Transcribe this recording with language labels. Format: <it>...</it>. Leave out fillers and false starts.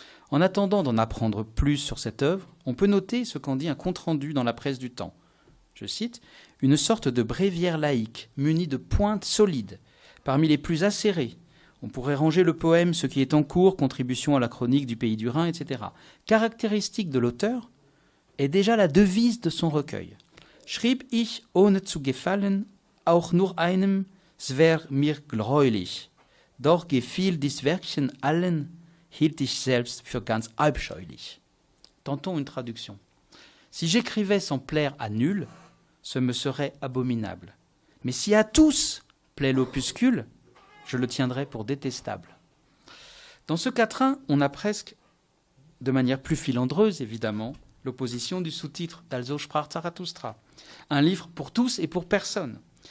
<fr>En attendant d'en apprendre plus sur cette œuvre, on peut noter ce qu'en dit un compte-rendu dans la presse du temps. Je cite, « Une sorte de bréviaire laïque, munie de pointes solides, parmi les plus acérées. On pourrait ranger le poème « Ce qui est en cours, contribution à la chronique du pays du Rhin, etc. » Caractéristique de l'auteur est déjà la devise de son recueil.</fr> <de>« Schrieb ich, ohne zu gefallen, auch nur einem, es wär mir greulich. Doch gefiel dies Werkchen allen, hielt ich selbst für ganz abscheulich. »</de> <fr>Tentons une traduction. Si j'écrivais sans plaire à nul, ce me serait abominable. Mais si à tous plaît l'opuscule, je le tiendrais pour détestable. Dans ce quatrain, on a presque, de manière plus filandreuse évidemment, l'opposition du sous-titre d'Also sprach Zarathustra, un livre pour tous et pour personne.</fr>